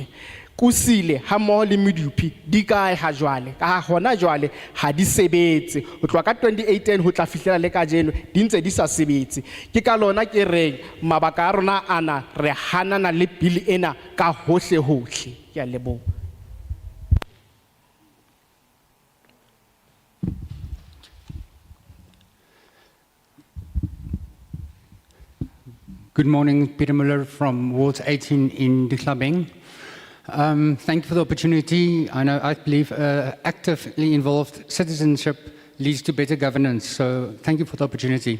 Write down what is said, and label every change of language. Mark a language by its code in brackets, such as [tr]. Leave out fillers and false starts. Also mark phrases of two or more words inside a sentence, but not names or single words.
[st] Kusile ha mmoho le medupi di kae ha jwale, ka hona jwale ha di sebetse ho tloha ka 2018 ho tla fihlela le kajeno di ntse di sa sebetse. Ke ka lona ke reng mabaka a rona ana re hanana le bili ena ka hohle hohle. Ke a leboha. [en] Good morning, Peter Muller from Ward 18 in Diklabeng. Thank you for the opportunity. I believe actively involved citizenship leads to better governance, so thank you for the opportunity.